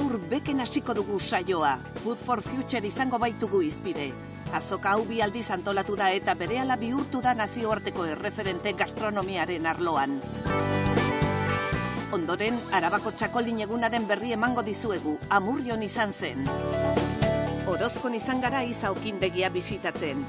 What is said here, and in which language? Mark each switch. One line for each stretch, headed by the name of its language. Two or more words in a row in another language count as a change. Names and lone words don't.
Basque: beken hasiko dugu saioa. Food for Future izango baitugu izpide. Azoka hau bi aldiz antolatu da eta berehala bihurtu da nazioarteko erreferente gastronomiaren arloan. Ondoren, Arabako txakolin egunaren berri emango dizuegu, Amurrion izan zen. Orozkon izan gara izaukindegia bisitatzen.